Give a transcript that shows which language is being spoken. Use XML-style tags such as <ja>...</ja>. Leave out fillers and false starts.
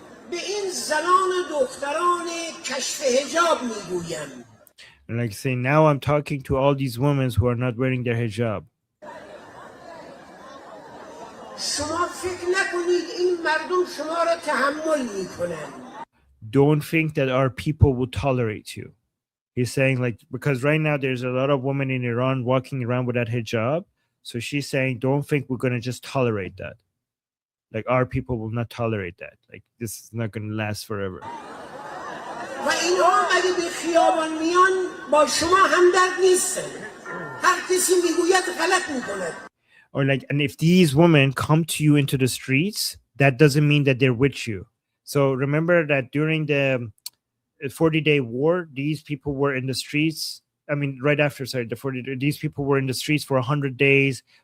<fa>به این زنان و دختران کشف حجاب میگویم.</fa> <en>And like saying, now I'm talking to all these women who are not wearing their hijab.</en> <fa>شما فکر نکنید این مردم شما را تحمل میکنن.</fa> <en>Don't think that our people will tolerate you. He's saying, like, because right now there's a lot of women in Iran walking around without hijab. So she's saying, don't think we're going to just tolerate that. Like, our people will not tolerate that. Like, this is not going to last forever.</en> <fa>و اینها اگه به خیابان میان با شما همدرد نیستن. هر کسی میگوید غلط میکند.</fa> <en>Or like, and if these women come to you into the streets, that doesn't mean that they're with you. So remember that during the 40-day war, these people were in the streets. I mean, right after, sorry, the 40, these people were in the streets for 100 days.</en>